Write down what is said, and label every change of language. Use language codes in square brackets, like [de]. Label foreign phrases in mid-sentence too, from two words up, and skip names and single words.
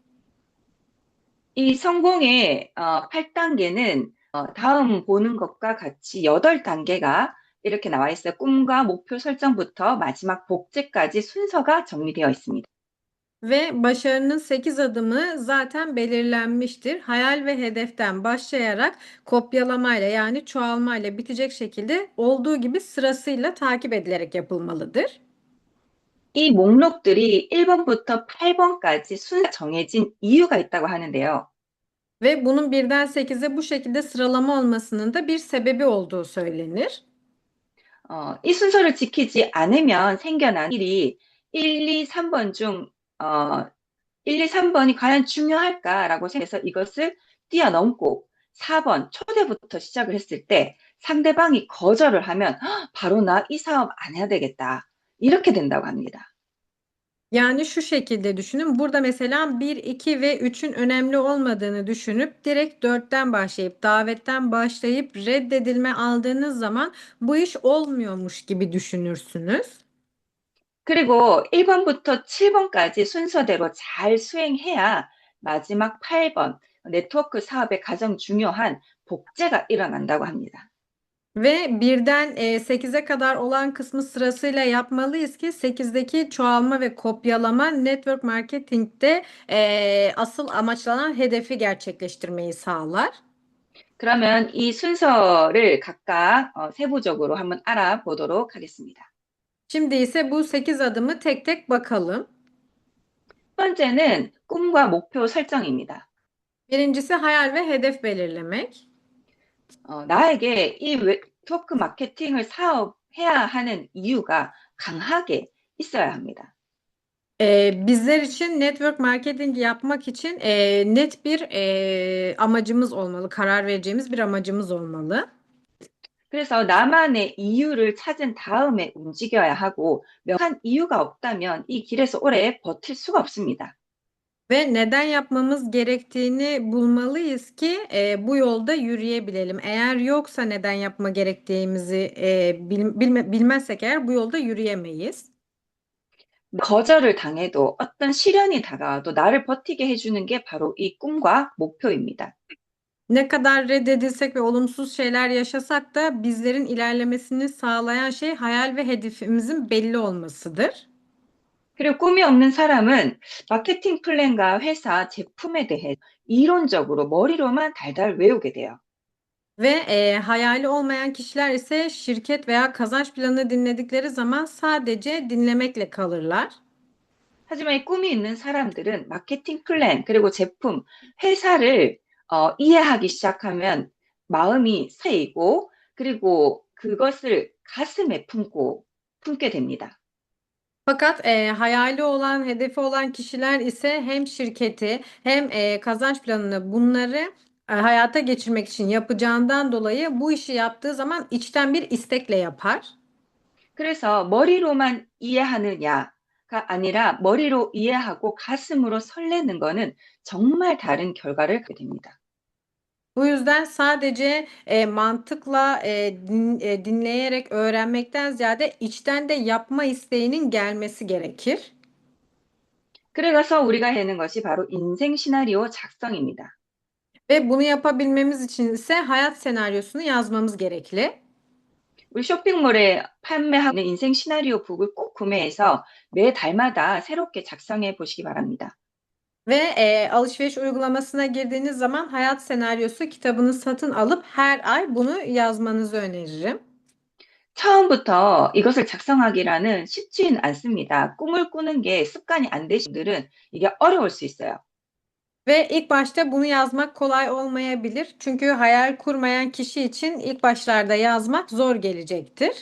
[ko] 이 성공의 8단계는 다음 보는 것과 같이 8단계가 이렇게 나와 있어요. 꿈과 목표 설정부터 마지막 복제까지 순서가 정리되어 있습니다. [tr] Ve başarının 8 adımı zaten belirlenmiştir. Hayal ve hedeften başlayarak kopyalamayla yani çoğalmayla bitecek şekilde olduğu gibi sırasıyla takip edilerek yapılmalıdır. [ko] 이 목록들이 1번부터 8번까지 순서 정해진 이유가 있다고 하는데요. [tr] Ve bunun birden 8'e bu şekilde sıralama olmasının da bir sebebi olduğu söylenir. [ko] 이 순서를 지키지 않으면 생겨난 일이 1, 2, 3번 중 1, 2, 3번이 과연 중요할까라고 생각해서 이것을 뛰어넘고 4번 초대부터 시작을 했을 때 상대방이 거절을 하면 바로 나 이 사업 안 해야 되겠다. 이렇게 된다고 합니다. [tr] Yani şu şekilde düşünün. Burada mesela 1, 2 ve 3'ün önemli olmadığını düşünüp direkt 4'ten başlayıp davetten başlayıp reddedilme aldığınız zaman bu iş olmuyormuş gibi düşünürsünüz. [ko] 그리고 1번부터 7번까지 순서대로 잘 수행해야 마지막 8번 네트워크 사업의 가장 중요한 복제가 일어난다고 합니다. [tr] Ve birden 8'e kadar olan kısmı sırasıyla yapmalıyız ki 8'deki çoğalma ve kopyalama [en] network marketing'de [tr] asıl amaçlanan hedefi gerçekleştirmeyi sağlar. [ko] 그러면 이 순서를 각각 세부적으로 한번 알아보도록 하겠습니다. [tr] Şimdi ise bu 8 adımı tek tek bakalım. [ko] 첫 번째는 꿈과 목표 설정입니다. [tr] Birincisi hayal ve hedef belirlemek. [ko] 나에게 이 네트워크 마케팅을 사업해야 하는 이유가 강하게 있어야 합니다. [tr] Bizler için [en] network marketing [tr] yapmak için net bir amacımız olmalı, karar vereceğimiz bir amacımız olmalı. [ko] 그래서 나만의 이유를 찾은 다음에 움직여야 하고 명확한 이유가 없다면 이 길에서 오래 버틸 수가 없습니다. [tr] Ve neden yapmamız gerektiğini bulmalıyız ki bu yolda yürüyebilelim. Eğer yoksa neden yapma gerektiğimizi bilmezsek eğer bu yolda yürüyemeyiz. [ko] 거절을 당해도 어떤 시련이 다가와도 나를 버티게 해주는 게 바로 이 꿈과 목표입니다. [tr] Ne kadar reddedilsek ve olumsuz şeyler yaşasak da bizlerin ilerlemesini sağlayan şey hayal ve hedefimizin belli olmasıdır. [ko] 그리고 꿈이 없는 사람은 마케팅 플랜과 회사 제품에 대해 이론적으로 머리로만 달달 외우게 돼요. [tr] Ve hayali olmayan kişiler ise şirket veya kazanç planını dinledikleri zaman sadece dinlemekle kalırlar. [ko] 하지만 이 꿈이 있는 사람들은 마케팅 플랜, 그리고 제품, 회사를 이해하기 시작하면 마음이 쓰이고, 그리고 그것을 가슴에 품게 됩니다. [tr] Fakat hayali olan, hedefi olan kişiler ise hem şirketi hem kazanç planını bunları hayata geçirmek için yapacağından dolayı bu işi yaptığı zaman içten bir istekle yapar. [ko] 그래서 머리로만 이해하느냐가 아니라 머리로 이해하고 가슴으로 설레는 거는 정말 다른 결과를 갖게 됩니다. [tr] Bu yüzden sadece mantıkla dinleyerek öğrenmekten ziyade içten de yapma isteğinin gelmesi gerekir. [ko] 그래서 우리가 해야 되는 것이 바로 인생 시나리오 작성입니다. [tr] Ve bunu yapabilmemiz için ise hayat senaryosunu yazmamız gerekli. [ko] 우리 쇼핑몰에 판매하는 인생 시나리오 북을 꼭 구매해서 매 달마다 새롭게 작성해 보시기 바랍니다. [tr] Ve alışveriş uygulamasına girdiğiniz zaman hayat senaryosu kitabını satın alıp her ay bunu yazmanızı öneririm. [ko] 처음부터 이것을 작성하기라는 쉽지는 않습니다. 꿈을 꾸는 게 습관이 안 되신 분들은 이게 어려울 수 있어요. [tr] Ve ilk başta bunu yazmak kolay olmayabilir. Çünkü hayal kurmayan kişi için ilk başlarda yazmak zor gelecektir.